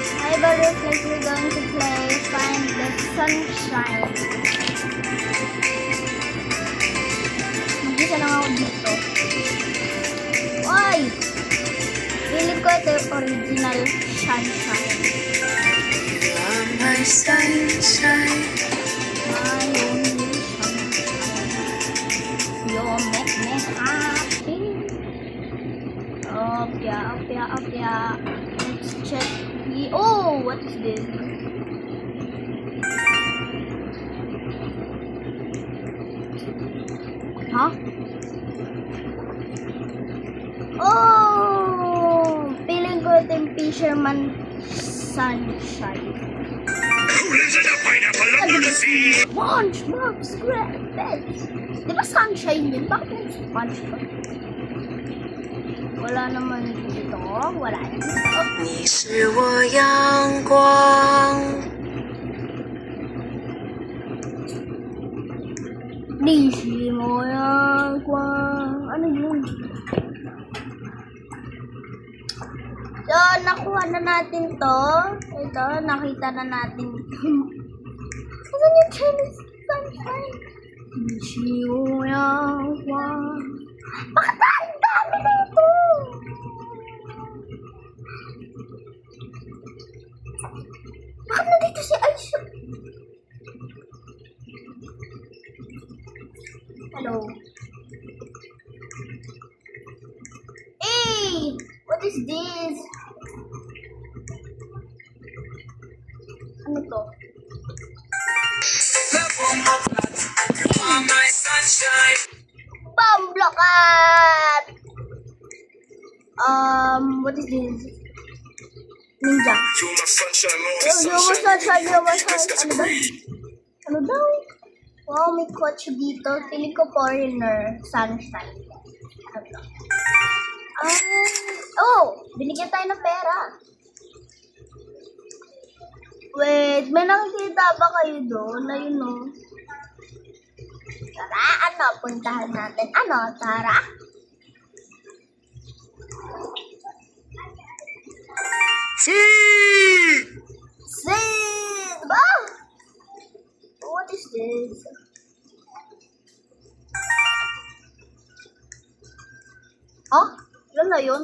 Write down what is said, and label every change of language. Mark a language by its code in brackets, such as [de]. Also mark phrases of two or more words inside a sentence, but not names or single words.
[en] Like we're going to play Find the Sunshine. [tl] Mag-isa lang ako dito. Oy! Pili ko ito yung original Sunshine. [en] My sunshine. My only sunshine. You make me happy. Opya. Let's check. Oh, what is this? Huh? Oh! [tl] Feeling ko ito yung Fisherman Sunshine. [en] SpongeBob SquarePants! [tl] Di ba Sunshine yun? Bakit yung SpongeBob? Wala naman dito. Wala naman dito. [zh] 你是我阳光。你是我阳光。 [tl] Ano yun? So, nakuha na natin to. Ito, nakita na natin. Saan yung Chinese Sunshine? [zh] 你是我阳光。 [tl] Bakit ang dami na ito? Bakit nandito si Aisha? [en] Hello. Hey! What is this? [tl] Ano to? [en] My sunshine. Pamblokat! What is this? Ninja. You're my sunshine, You're my sunshine. [tl] Ano ba? Ano daw? Wow, may kotse dito. Piling ko foreigner. Sunshine. Ano to? Binigyan tayo ng pera. Wait, may nakikita ba kayo doon? Ayun o. Tara, puntahan natin. Tara? [en] See! Ah! What is this? [tl] Yun na yun?